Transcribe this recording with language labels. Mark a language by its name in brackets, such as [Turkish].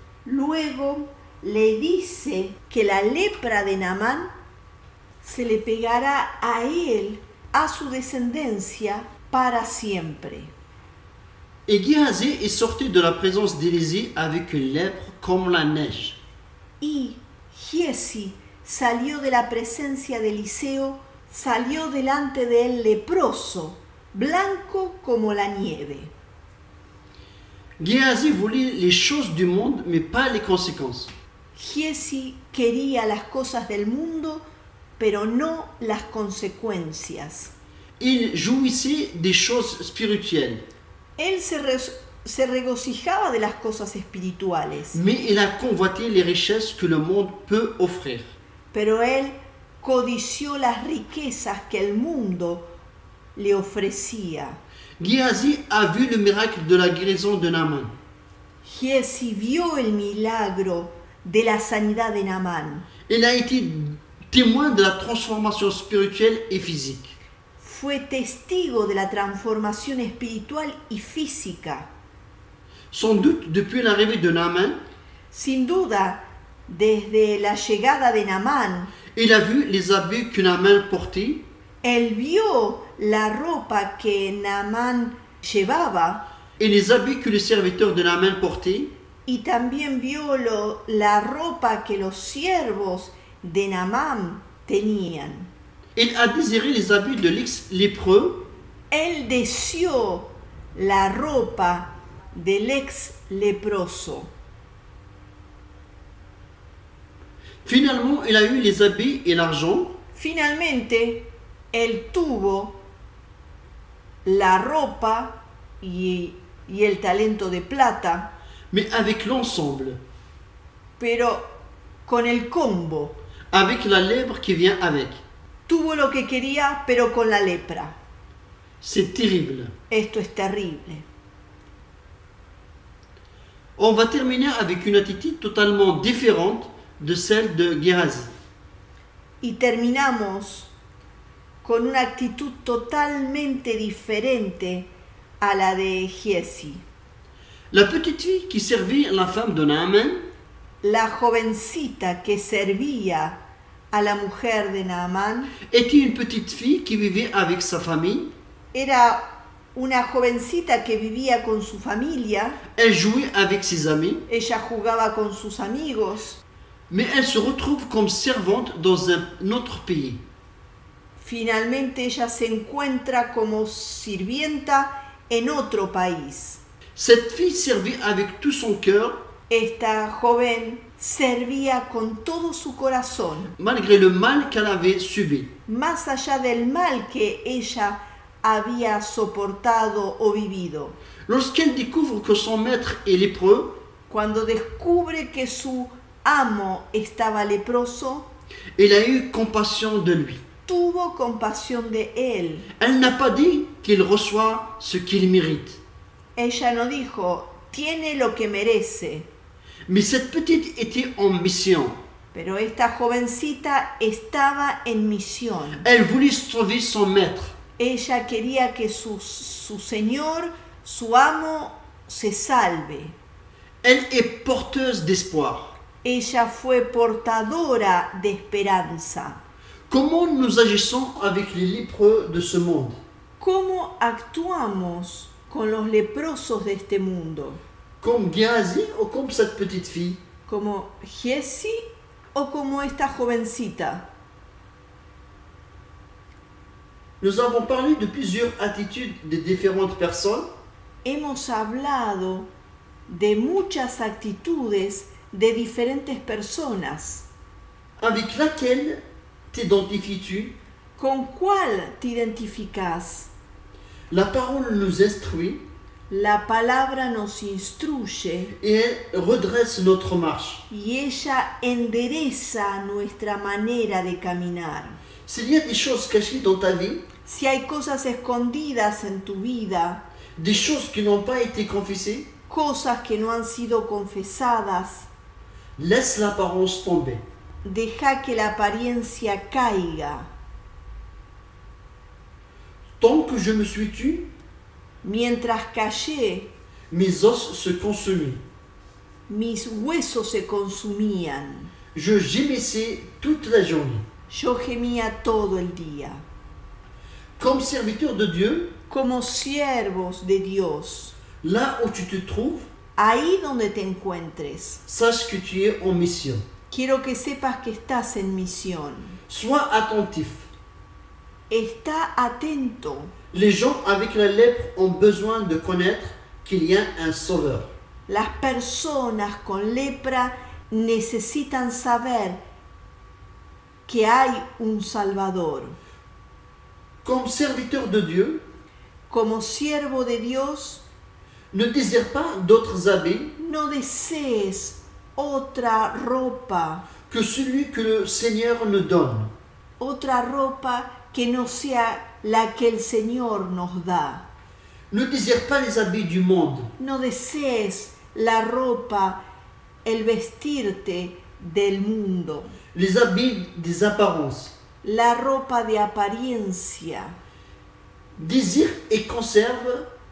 [Spanish] Luego le dice que la lepra de Naamán se le pegará a él, a su descendencia, para siempre. [French] Et Géasi est sorti de la présence d'Élisée avec une lèpre comme la neige. [Spanish] Y Giesi salió de la presencia de Eliseo, salió delante de él leproso, blanco como la nieve. [French] Géasi voulait les choses du monde, mais pas les conséquences. [Spanish] Giesi quería las cosas del mundo, pero no las consecuencias. [French] Il jouissait des choses spirituelles, [Spanish] Él se regocijaba de las cosas espirituales, [French] mais il a convoité les richesses que le monde peut offrir. [Spanish] pero él codició las riquezas que el mundo le ofrecía. [French] Géasi a vu le miracle de la guérison de Naaman. [Spanish] Giesi vio el milagro de la sanidad de Naamán. [French] Il a été témoin de la transformation spirituelle et physique. [Spanish] Fue testigo de la transformación espiritual y física. [French] Sans doute, depuis l'arrivée de Naaman, [Spanish] Sin duda, desde la llegada de Naamán, [French] il a vu les habits que Naaman portait, [Spanish] él vio la ropa que Naamán llevaba [French] et les habits que les serviteurs de Naaman portaient, [Spanish] y también vio la ropa que los siervos de Naamán tenían. [French] il a désiré les habits de l'ex-lépreux, [Spanish] Él deseó la ropa del ex leproso. [French] Finalement, il a eu les habits et l'argent, [Spanish] Finalmente, él tuvo la ropa y el talento de plata, [French] mais avec l'ensemble, [Spanish] pero con el combo. [French] avec la lèpre qui vient avec. [Spanish] Tuvo lo que quería, pero con la lepra. [French] C'est terrible. [Spanish] Esto es terrible. [French] On va terminer avec une attitude totalement différente de celle de Géasi. [Spanish] Y terminamos con una actitud totalmente diferente a la de Giesi. [French] La petite fille qui servit la femme de Naaman [Spanish] La jovencita que servía a la mujer de Naamán [French] était une petite fille qui vivait avec sa famille. [Spanish] era una jovencita que vivía con su familia, [French] Elle jouait avec ses amis, [Spanish] ella jugaba con sus amigos, [French] mais elle se retrouve comme servante dans un autre pays. [Spanish] finalmente ella se encuentra como sirvienta en otro país. [French] Cette fille servit avec tout son cœur, [Spanish] Esta joven servía con todo su corazón, [French] malgré le mal qu'elle avait subi. [Spanish] más allá del mal que ella había soportado o vivido. [French] Lorsqu'elle découvre que son maître est lépreux, [Spanish] Cuando descubre que su amo estaba leproso, [French] elle a eu compassion de lui. [Spanish] tuvo compasión de él. [French] Elle n'a pas dit qu'il reçoit ce qu'il mérite. [Spanish] Ella no dijo, tiene lo que merece. [French] Mais cette petite était en mission. [Spanish] Pero esta jovencita estaba en misión. [French] Elle voulait sauver son maître. [Spanish] Ella quería que su señor, su amo, se salve. [French] Elle est porteuse d'espoir. [Spanish] Ella fue portadora de esperanza. [French] Comment nous agissons avec les lépreux de ce monde? [Spanish] ¿Cómo actuamos con los leprosos de este mundo? [French] Comme Géasi ou comme cette petite fille? [Spanish] ¿Como Giesi o como esta jovencita? [French] Nous avons parlé de plusieurs attitudes de différentes personnes. [Spanish] Hemos hablado de muchas actitudes de diferentes personas. [French] Avec laquelle t'identifies-tu? [Spanish] ¿Con cuál te identificas? [French] La parole nous instruit [Spanish] La palabra nos instruye [French] et elle redresse notre marche. [Spanish] y ella endereza nuestra manera de caminar. [French] S'il y a des choses cachées dans ta vie, [Spanish] Si hay cosas escondidas en tu vida, [French] des choses qui n'ont pas été confessées, [Spanish] cosas que no han sido confesadas, [French] laisse l'apparence tomber. [Spanish] deja que la apariencia caiga. [French] Tant que je me suis tu, [Spanish] Mientras callé, [French] mes os se consumaient. [Spanish] mis huesos se consumían. [French] Je gémissais toute la journée. [Spanish] Yo gemía todo el día. [French] Comme serviteur de Dieu, [Spanish] Como siervos de Dios, [French] là où tu te trouves, [Spanish] ahí donde te encuentres, [French] sache que tu es en mission. [Spanish] quiero que sepas que estás en misión. [French] Sois attentif. [Spanish] Está atento. [French] Les gens avec la lèpre ont besoin de connaître qu'il y a un sauveur. [Spanish] Las personas con lepra necesitan saber que hay un Salvador. [French] Comme serviteur de Dieu, [Spanish] Como siervo de Dios, [French] ne désire pas d'autres habits [Spanish] no desees otra ropa, [French] que celui que le Seigneur nous donne. [Spanish] otra ropa que no sea la que el Señor nos da. [French] Ne désire pas les habits du monde, [Spanish] No desees la ropa, el vestirte del mundo, [French] les habits des apparences. [Spanish] la ropa de apariencia. [French] Désire et conserve,